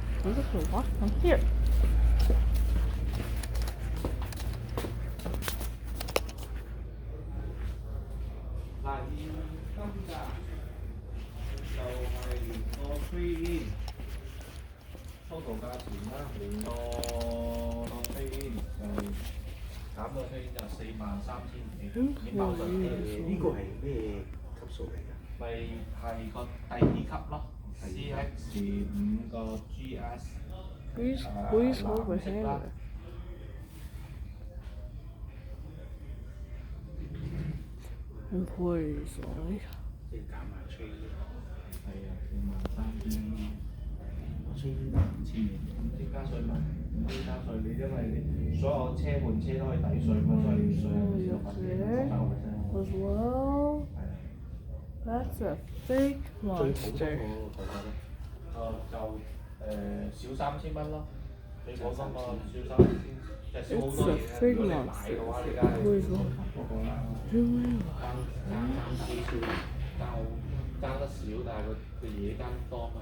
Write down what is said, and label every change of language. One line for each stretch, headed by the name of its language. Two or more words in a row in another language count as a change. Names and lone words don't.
English: I'm just gonna walk from here.
Cantonese: total 價錢啦，連個飛就減到飛就43,000幾，已經包咗。呢個係咩級數嚟㗎？咪係個第二級咯，CX5個 GS。
English: Squeeze over here. Employees only.
Cantonese: 即係減下吹。係啊，43,000。先加稅嘛，唔先加稅，你因為你所有車換車都可以抵稅嘛，所以稅係
English: As well. That's a fake
Cantonese: 最普通
English: monster.
Cantonese: 個價咧？就少3,000蚊咯，最普通個少3,000，即係少好多嘢啊！如果你買嘅話，你梗係嗰個啦，爭得少，但係佢嘢爭多嘛。